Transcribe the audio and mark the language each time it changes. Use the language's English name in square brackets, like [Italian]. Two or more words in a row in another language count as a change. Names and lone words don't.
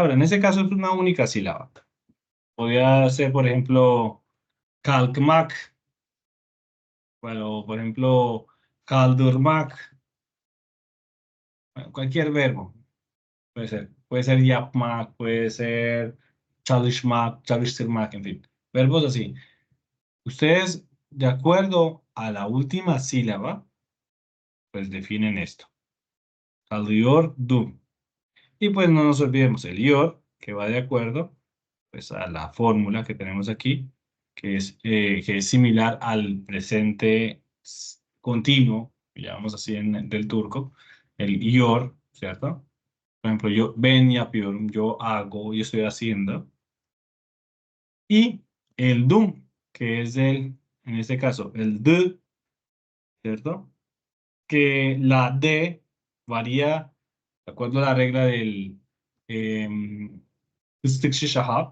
[Spanish] En este caso es una única sílaba. Podría ser, por ejemplo, kalkmak, bueno, por ejemplo, kaldırmak, bueno, cualquier verbo. Puede ser. Puede ser yapmak, puede ser [Turkish] çalışmak, çalıştırmak, [Spanish] en fin. Verbos así. Ustedes, de acuerdo a la última sílaba, pues definen esto. [Turkish] Kalıyordum. [Spanish] Y pues no nos olvidemos el yor, que va de acuerdo pues, a la fórmula que tenemos aquí, que es similar al presente continuo, que llamamos así del turco, el yor, ¿cierto? Por ejemplo, [Turkish] yo ben yapıyorum, [Spanish] yo hago, yo estoy haciendo. Y el dum, que es en este caso, el d, ¿cierto? Que la d varía de acuerdo a la regla del fıstıkçı Şahap.